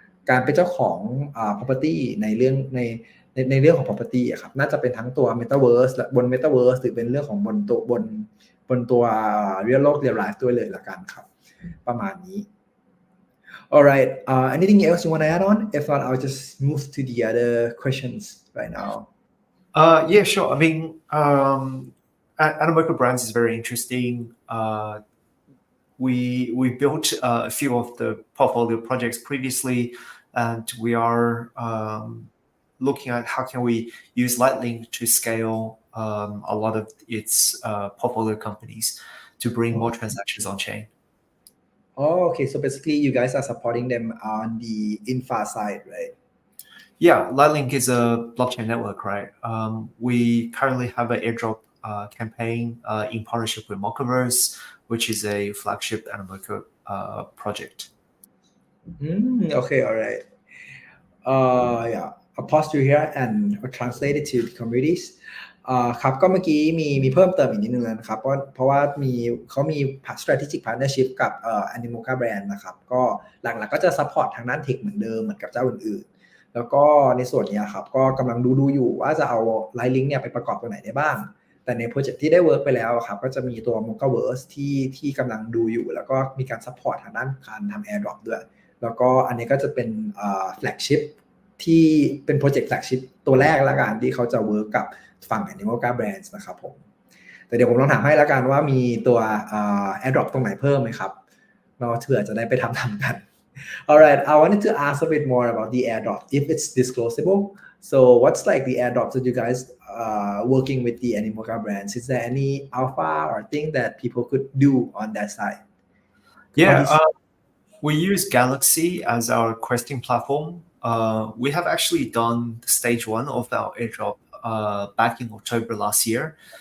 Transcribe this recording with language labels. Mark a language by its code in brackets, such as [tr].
[th] การเป็นเจ้าของproperty ในเรื่องของ property อะครับน่าจะเป็นทั้งตัว Metaverse และบน Metaverse หรือเป็นเรื่องของบนตัว real life ด้วยเลยละกันครับประมาณนี้ [en] Alright, anything else you want to add on? If not, I'll just move to the other questions right now. Yeah, sure. I mean, Animoca Brands is very interesting. We built a few of the portfolio projects previously, and we are looking at how can we use LightLink to scale a lot of its portfolio companies to bring more transactions on chain. Oh, okay. So basically, you guys are supporting them on the infra side, right? Yeah, LightLink is a blockchain network, right? We currently have an airdrop campaign in partnership with Mochaverse, which is a flagship Animoca project. Okay, all right. Yeah, I'll pause you here and I'll translate it to the communities. [th] ครับก็เมื่อกี้มีเพิ่มเติมอีกนิดนึงแล้วนะครับเพราะว่าเขามี strategic partnership กับAnimoca Brand นะครับก็หลักๆก็จะ support ทางด้านเทคเหมือนเดิมเหมือนกับเจ้าอื่นๆแล้วก็ในส่วนนี้ครับก็กำลังดูอยู่ว่าจะเอา LightLink เนี่ยไปประกอบตัวไหนได้บ้างแต่ในโปรเจกต์ที่ได้เวิร์กไปแล้วครับก็จะมีตัว Mochaverse ที่กำลังดูอยู่แล้วก็มีการ support ทางด้านการทำ airdrop ด้วยแล้วก็อันนี้ก็จะเป็น flagship ที่เป็นโปรเจกต์ flagship ตัวแรกละกันที่เขาจะเวิร์กกับฝั่ง Animoca Brands นะครับผมแต่เดี๋ยวผมลองถามให้ละกันว่ามีตัวairdrop ตรงไหนเพิ่มไหมครับเราเผื่อจะได้ไปทำกัน [en] Alright, I wanted to ask a bit more about the airdrop if it's disclosable. So what's like the airdrops that you guys working with the Animoca Brands? Is there any alpha or thing that people could do on that side? Yeah, we use Galaxy as our questing platform. We have actually done stage 1 of our airdrop back in October last year.